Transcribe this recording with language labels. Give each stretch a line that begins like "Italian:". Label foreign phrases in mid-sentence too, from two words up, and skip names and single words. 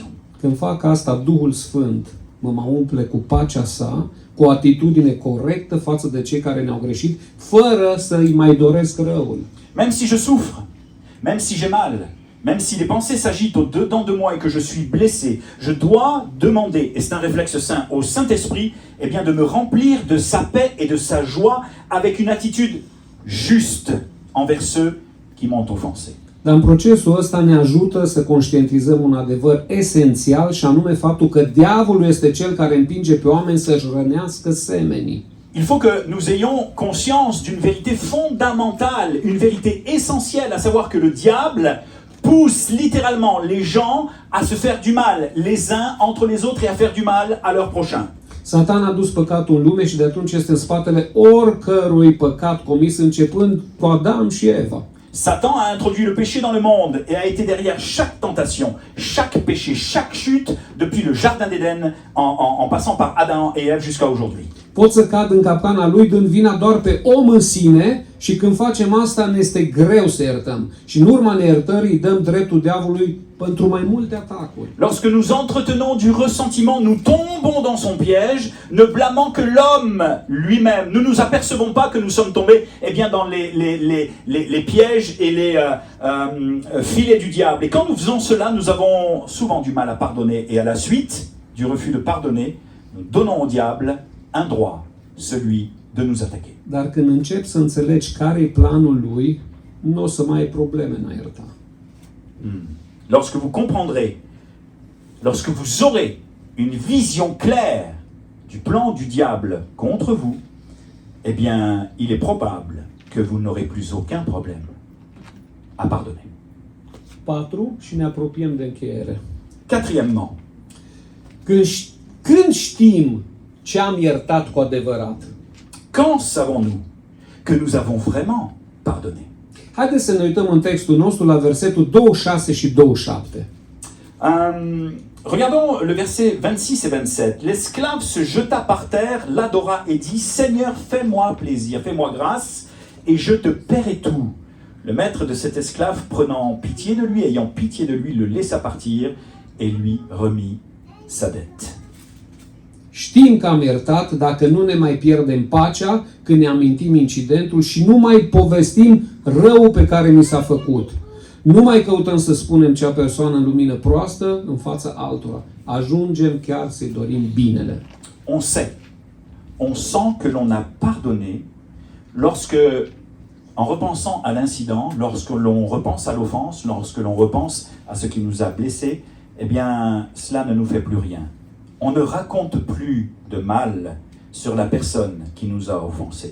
Romanian: Când fac asta, Duhul Sfânt mă umple cu pacea sa, cu o atitudine corectă față de cei care ne-au greșit, fără să îi mai doresc răul.
French: Même si je souffre, même si j'ai mal, même si les pensées s'agitent au-dedans de moi et que je suis blessé, je dois demander, et c'est un réflexe sain, au Saint-Esprit, de me remplir de sa paix et de sa joie avec une attitude juste envers ceux qui m'ont offensé.
Romanian: Dar în procesul ăsta ne ajută să conștientizăm un adevăr esențial și anume faptul că diavolul este cel care împinge pe oameni să-și rănească semenii.
French: Il faut que nous ayons conscience d'une vérité fondamentale, une vérité essentielle, à savoir que le diable pousse littéralement les gens à se faire du mal les uns entre les autres et à faire du mal à leur prochain.
Romanian: Satan a dus păcatul în lume și de atunci este în spatele oricărui păcat comis, începând cu Adam și Eva.
French: Satan a introduit le péché dans le monde et a été derrière chaque tentation, chaque péché, chaque chute, depuis le jardin d'Éden, en passant par Adam et Ève jusqu'à aujourd'hui.
Romanian: Pot să cad în capcana lui dând vina doar pe om în sine și când facem asta ne este greu să iertăm. Și în urma neiertării dăm dreptul diavolului pentru mai multe atacuri.
French: Lorsque nous entretenons du ressentiment, nous tombons dans son piège, ne blâmant que l'homme lui-même. Nous nous apercevons pas que nous sommes tombés dans les pièges et les filets du diable. Et quand nous faisons cela, nous avons souvent du mal à pardonner. Et à la suite du refus de pardonner, nous donnons au diable un droit, celui de nous attaquer.
Romanian: Dar când începi să înțelegi care e planul lui, nu o să mai ai probleme în a ierta.
French: Lorsque vous comprendrez, lorsque vous aurez une vision claire du plan du diable contre vous, il est probable que vous n'aurez plus aucun problème à pardonner. 4.
Romanian: Și ne apropiem de încheiere.
French: Quatrièmement,
Romanian: Când știm ce am iertat cu adevărat?
French: quand savons-nous que nous avons vraiment pardonné?
Romanian: Haideți să ne uităm în textul nostru la versetul 26 și 27.
French: Regardons le verset 26 et 27. L'esclave se jeta par terre, l'adora et dit: Seigneur, fais-moi plaisir, fais-moi grâce, et je te paierai tout. Le maître de cet esclave, prenant pitié de lui, ayant pitié de lui, le laissa partir et lui remit sa dette.
Romanian: Știm că am iertat dacă nu ne mai pierdem pacea când ne amintim incidentul și nu mai povestim răul pe care mi s-a făcut. Nu mai căutăm să spunem cea persoană în lumină proastă în fața altora. Ajungem chiar să-i dorim binele.
French: On sait, on sent que l'on a pardonné lorsque, en repensant à l'incident, lorsque l'on repense à l'offense, lorsque l'on repense à ce qui nous a blessés, eh bien, cela ne nous fait plus rien. On ne raconte plus de mal sur la personne qui nous a offensés.